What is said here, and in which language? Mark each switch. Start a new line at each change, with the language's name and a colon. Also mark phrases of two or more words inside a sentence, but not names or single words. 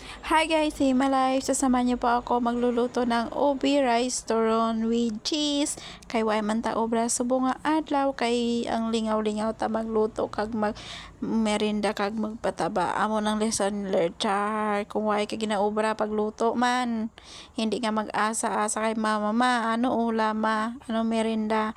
English: Hi guys, Himalife!
Filipino: Sasama niyo po ako magluluto ng ubi rice turon
English: with cheese.
Hiligaynon: Kay way man ta obra subong nga adlaw kay ang lingaw-lingaw ta magluto kag mag merinda kag magpataba. Amo ng
English: lesson learned
Hiligaynon: char. Kung way ka ginaobra pagluto man. Hindi nga mag-asa-asa kay mama ano ulam ano merinda.